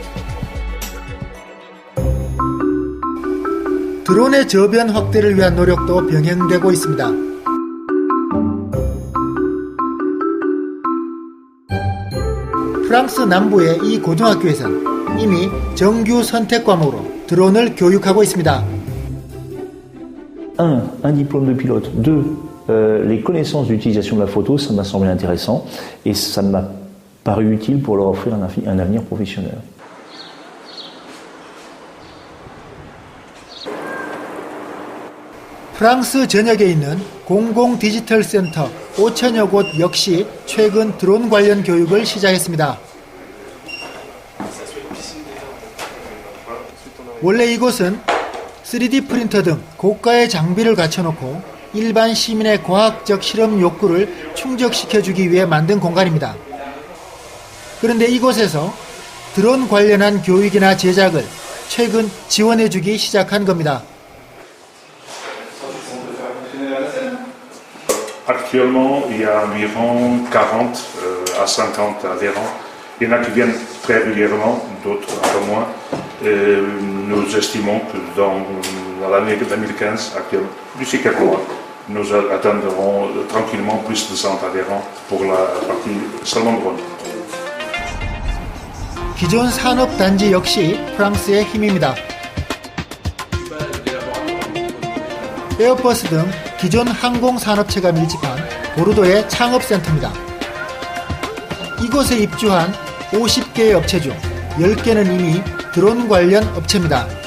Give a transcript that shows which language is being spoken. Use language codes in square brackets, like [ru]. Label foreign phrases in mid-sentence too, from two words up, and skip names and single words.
[ko] 드론의 저변 확대를 위한 노력도 병행되고 있습니다. 프랑스 남부의 이 고등학교에서는 이미 정규 선택 과목으로 드론을 교육하고 있습니다. [fr] 1. Un diplôme de pilote. 2. Les connaissances d'utilisation de la photo, ça m'a semblé intéressant et ça m'a paru utile pour leur offrir un avenir professionnel. [ko] 프랑스 전역에 있는 공공 디지털 센터 5천여 곳 역시 최근 드론 관련 교육을 시작했습니다. 원래 이곳은 3D 프린터 등 고가의 장비를 갖춰놓고 일반 시민의 과학적 실험 욕구를 충족시켜주기 위해 만든 공간입니다. 그런데 이곳에서 드론 관련한 교육이나 제작을 최근 지원해주기 시작한 겁니다. [fr] Actuellement, il y a environ 40 à 50 adhérents. Il y en a qui viennent très régulièrement, d'autres un peu moins. Nous estimons que dans l'année 2015, d'ici quelques mois, nous atteindrons tranquillement plus de 100 adhérents pour la partie seulement drone. [ko] 기존 산업단지 역시 프랑스의 힘입니다. 에어버스 등 기존 항공산업체가 밀집한 보르도의 창업센터입니다. 이곳에 입주한 50개의 업체 중 10개는 이미 드론 관련 업체입니다.